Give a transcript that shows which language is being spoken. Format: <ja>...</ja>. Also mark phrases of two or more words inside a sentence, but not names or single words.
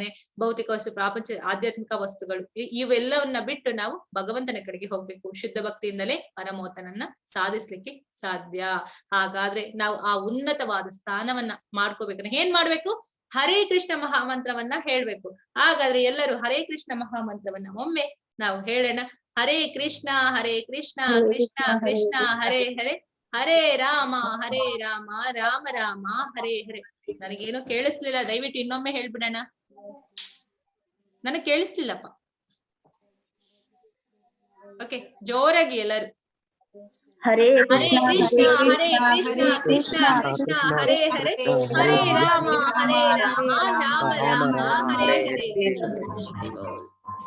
<kn>ಭೌತಿಕ ವಸ್ತು, ಪ್ರಾಪಂಚ, ಆಧ್ಯಾತ್ಮಿಕ ವಸ್ತುಗಳು ಇವೆಲ್ಲವನ್ನ ಬಿಟ್ಟು ನಾವು ಭಗವಂತನ ಕಡೆಗೆ ಹೋಗ್ಬೇಕು. ಶುದ್ಧ ಭಕ್ತಿಯಿಂದಲೇ ಪರಮೋತ್ತನನ್ನ ಸಾಧಿಸ್ಲಿಕ್ಕೆ ಸಾಧ್ಯ. ಹಾಗಾದ್ರೆ ನಾವು ಆ ಉನ್ನತವಾದ ಸ್ಥಾನವನ್ನ ಮಾಡ್ಕೋಬೇಕು. ಏನ್ ಮಾಡ್ಬೇಕು? ಹರೇ ಕೃಷ್ಣ ಮಹಾಮಂತ್ರವನ್ನ ಹೇಳ್ಬೇಕು. ಹಾಗಾದ್ರೆ ಎಲ್ಲರೂ ಹರೇ ಕೃಷ್ಣ ಮಹಾಮಂತ್ರವನ್ನ ಒಮ್ಮೆ ನಾವು ಹೇಳೋಣ. ಹರೇ ಕೃಷ್ಣ ಕೃಷ್ಣ ಕೃಷ್ಣ ಹರೇ ಹರೇ, ಹರೇ ರಾಮ ರಾಮ ರಾಮ ಹರೇ ಹರೇ. ನನಗೇನು ಕೇಳಿಸ್ಲಿಲ್ಲ, ದಯವಿಟ್ಟು ಇನ್ನೊಮ್ಮೆ ಹೇಳ್ಬಿಡೋಣ. ನನಗ್ ಕೇಳಿಸ್ಲಿಲ್ಲಪ್ಪ. ಓಕೆ, ಜೋರಾಗಿ ಎಲ್ಲರೂ. ಹರೇ ಕೃಷ್ಣ ಕೃಷ್ಣ ಕೃಷ್ಣ ಹರೇ ಹರೇ, ಹರೇ ರಾಮ ರಾಮ ರಾಮ ಹರೇ ಹರೇ.</kn>